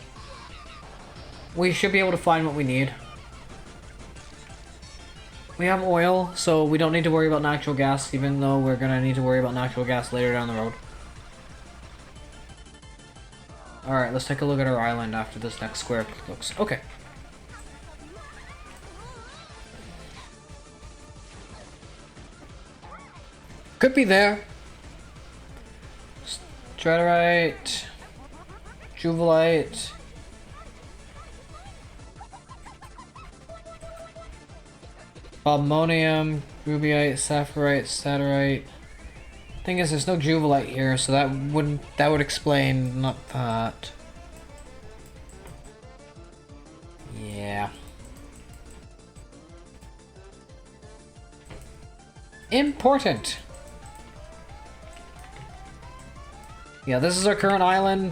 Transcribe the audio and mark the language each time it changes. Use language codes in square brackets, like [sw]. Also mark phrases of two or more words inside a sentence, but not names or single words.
[en] We should be able to find what we need. We have oil, so we don't need to worry about natural gas, even though we're gonna need to worry about natural gas later down the road. Alright, let's take a look at our island after this next square looks. Okay. Could be there. Stratorite. Juvelite. Ammonium, rubiite, sapphirite, saturite. Thing is, there's no Juvelite here, so that would explain not that. Yeah. Important. Yeah, this is our current island.